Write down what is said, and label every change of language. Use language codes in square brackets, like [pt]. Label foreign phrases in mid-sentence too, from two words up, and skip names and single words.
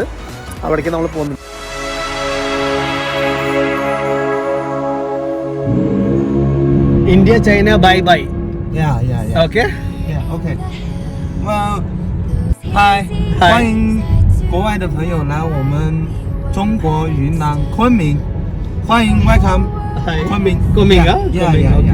[ml] അവിടേക്ക് നമ്മൾ പോകുന്നു. ഇന്ത്യ ചൈന [en] bye bye. [ml] ഓക്കെ [zh] OK。嗨，欢迎国外的朋友来我们中国云南昆明，欢迎 welcome 昆明。昆明啊，昆明 OK。